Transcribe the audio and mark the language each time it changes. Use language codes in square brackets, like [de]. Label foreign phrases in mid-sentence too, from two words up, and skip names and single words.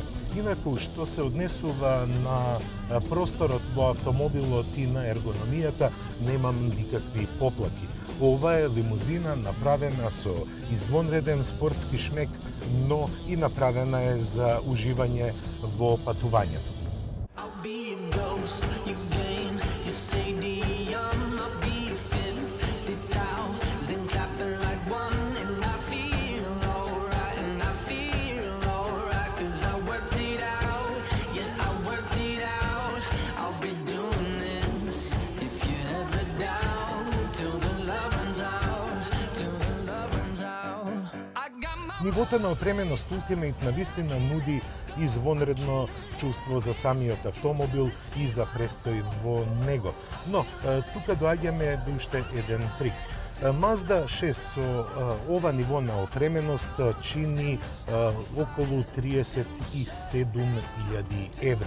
[mk] Инаку, што се однесува на просторот во автомобилот и на ергономијата, немам никакви поплаки. Ова е лимузина направена со извонреден спортски шмек, но и направена е за уживање во патувањето. [en] I'll be a ghost, you gain, you stadium, I'll be fit, 50,000 clapping like one, and I feel alright, cause I worked it out, yeah, I worked it out, I'll be doing this, if you ever down, till the love runs out, I got my [mk] Нивото на опременост Ultimate навистина нуди извонредно чувство за самиот автомобил и за престој во него. Но, тука доаѓаме до уште еден трик. Mazda 6 со ова ниво на опременост чини околу 37.000 евра.